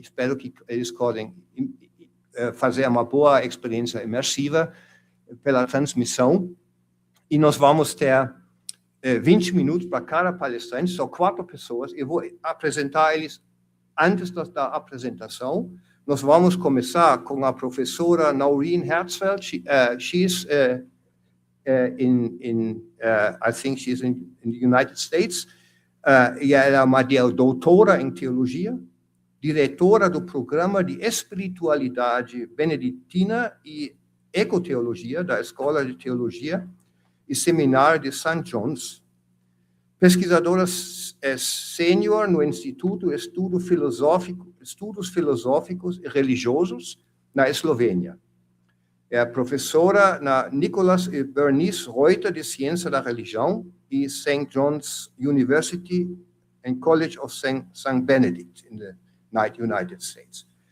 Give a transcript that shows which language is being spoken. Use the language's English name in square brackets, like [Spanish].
[Portuguese] Espero que eles possam fazer uma boa experiência imersiva pela transmissão. E nós vamos ter 20 minutos para cada palestrante, são 4 pessoas. Eu vou apresentar eles antes da apresentação. Nós vamos começar com a professora Noreen Herzfeld. [English] She's I think she's in the United States. [Portuguese] E ela é uma doutora em teologia, diretora do programa de espiritualidade beneditina e ecoteologia da Escola de Teologia e Seminário de St. John's, pesquisadora sênior no Instituto de Estudos Filosóficos e Religiosos na Eslovênia. É professora na Nicholas e Bernice Reuter de Ciência da Religião e St. [English] John's University and College of St. Benedict in the United States.